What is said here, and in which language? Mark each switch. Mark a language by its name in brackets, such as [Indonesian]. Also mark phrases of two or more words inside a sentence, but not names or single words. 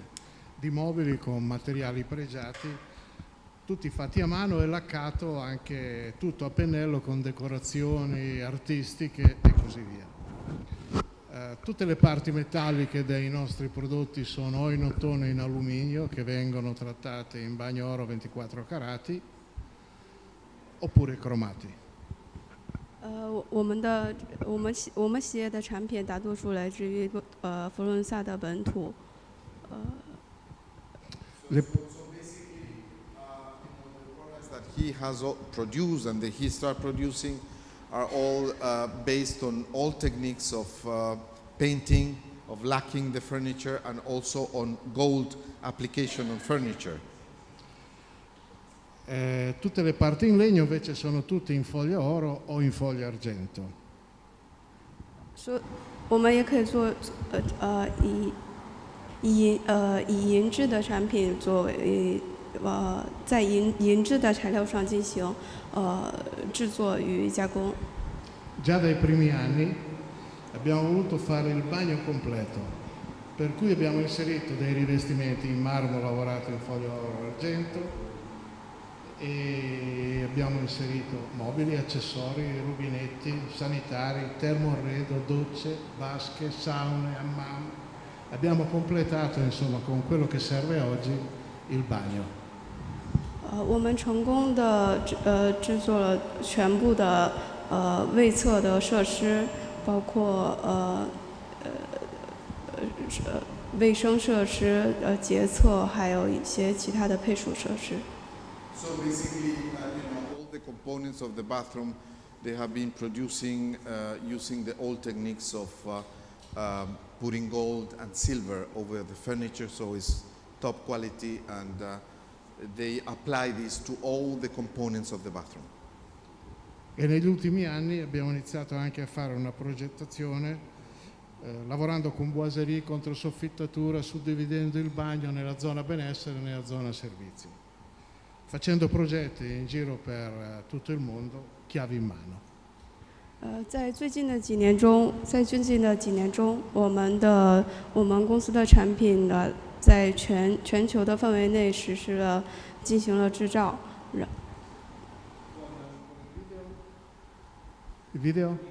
[Italian] di mobili con materiali pregiati, tutti fatti a mano e laccato anche tutto a pennello con decorazioni artistiche e così via. Tutte le parti metalliche dei nostri prodotti sono o in ottone o in alluminio, che vengono trattate in bagno oro 24 carati oppure cromati. [Chinese] 我们企业的产品大多数来自于佛罗伦萨的本土。 [English] So basically, the products that he has produced and that he started producing are all based on all techniques of painting, of lacking the furniture, and also on gold application on furniture. [Italian] Tutte le parti in legno invece sono tutte in foglia oro o in foglia argento. [Chinese] 我们也可以做以银质的产品作为在银质的材料上进行制作与加工。 [Italian] Già dai primi anni abbiamo voluto fare il bagno completo, per cui abbiamo inserito dei rivestimenti in marmo lavorato in foglia oro e argento, e abbiamo inserito mobili, accessori, rubinetti, sanitari, termoarredo, docce, vasche, saune, hammam. Abbiamo completato insomma con quello che serve oggi il bagno. [Chinese] 我们成功的制作了全部的卫厕的设施，包括卫生设施、洁厕，还有一些其他的配属设施。 [English] So basically, all the components of the bathroom, they have been producing using the old techniques of putting gold and silver over the furniture, so it's top quality, and they apply this to all the components of the bathroom. [Italian] E negli ultimi anni abbiamo iniziato anche a fare una progettazione, lavorando con boiserie, controsoffittatura, suddividendo il bagno nella zona benessere e nella zona servizi, facendo progetti in giro per tutto il mondo, chiavi in mano. [Chinese] 在最近的几年中，我们公司的产品呢，在全球的范围内进行了制造。 [Italian] Video?